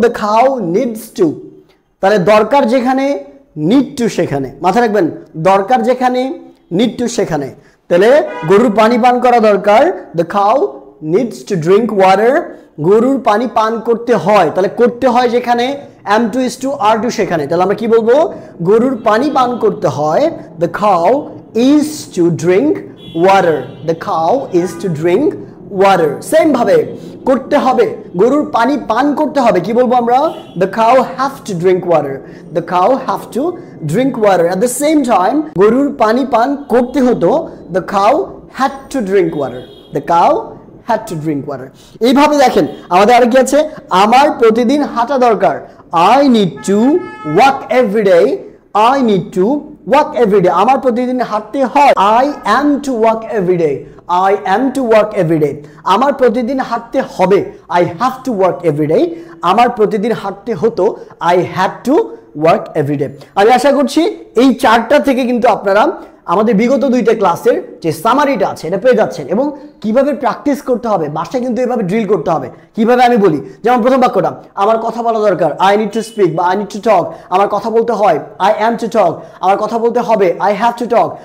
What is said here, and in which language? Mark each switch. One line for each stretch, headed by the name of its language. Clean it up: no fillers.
English: The cow needs to.
Bangla: তাহলে দরকার যেখানে নিড টু সেখানে, মাথায় রাখবেন, দরকার যেখানে নিড টু সেখানে।
English: তাহলে
Bangla: গরুর পানি পান করা দরকার,
English: The cow needs to drink water.
Bangla: গরুর পানি পান করতে হয়, তাহলে করতে হয় যেখানে am to, is to, are to সেখানে, তাহলে আমরা কি বলবো?
English: গরুর পানি পান করতে হয় the cow is to drink water, the cow is to drink water।
Bangla: Same ভাবে করতে হবে, গরুর পানি পান করতে হবে, কি বলবো আমরা?
English: the cow have to drink water, the cow have to drink water। at the same time গরুর পানি পান করতে হতো the cow had to drink water, the cow had to drink water। এইভাবে দেখেন আমাদের আর কি আছে? আমার প্রতিদিন হাঁটা দরকার I need to walk every day, I need to walk every day। আমার প্রতিদিন হাঁটতে হয় I am to walk every day, I am to walk every day। আমার প্রতিদিন হাঁটতে হবে I have to work every day। আমার প্রতিদিন হাঁটতে হতো I had to work every day।
Bangla: আমি আশা করছি এই 4টা থেকে কিন্তু আপনারা আমাদের বিগত 2টা ক্লাসের যে সামারিটা আছে এটা পেয়ে যাচ্ছেন, এবং কিভাবে প্র্যাকটিস করতে হবে, বাসায় কিন্তু এভাবে ড্রিল করতে হবে। কিভাবে আমি বলি, যেমন প্রথম বাক্যটা আমার কথা বলা দরকার
English: I need to speak
Bangla: বা I need to talk। আমার কথা বলতে হয়
English: I am to talk।
Bangla: আমার কথা বলতে হবে I have to talk।